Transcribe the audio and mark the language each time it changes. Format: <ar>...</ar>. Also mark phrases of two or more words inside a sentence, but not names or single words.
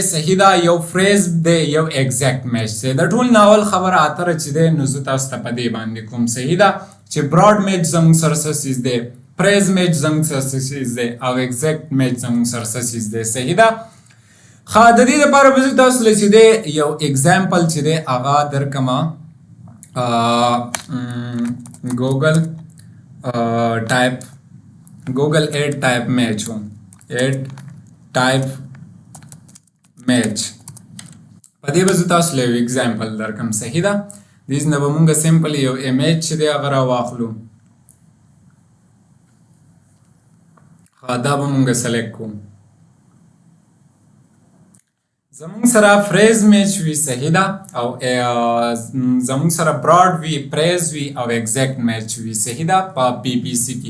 <ps>صحیح ده، یو فریز دی، یو</ps> <en>exact match</en> <ps>دی. د ټول ناول خبره اتره چې دی نو زه تاسو ته په دې باندې کوم. صحیح ده، چې</ps> <en>broad match</en> <ps>زمونږ سره څه څیز دی،</ps> <en>phrase match</en> <ps>زمونږ سره څه څیز دی او</ps> <en>exact match</en> <ps>زمونږ سره څه څیز دی. صحیح ده، ښه د دې دپاره به زه تاسو له چې دی یو ایگزامپل چې دی هغه درکړمه.</ps> <en>Google ad type match</en> <ps>ہو،</ps> <en>ad type match</en> <ps>په دې به زه تاسو له یو اگزامپل درکړم. صحیح ده، دې نه به مونږ سمپل یو امیج چې دی هغه راواخلو. دا به مونږ سلیکټ کوو. زمونږ سره</ps> <en>phrase match</en> <ps>وي صحیح ده او زمونږ سره براډ وي پریز وي او</ps> <en>exact match</en> <ps>وي صحیح ده په پی پی سی کې.</ps>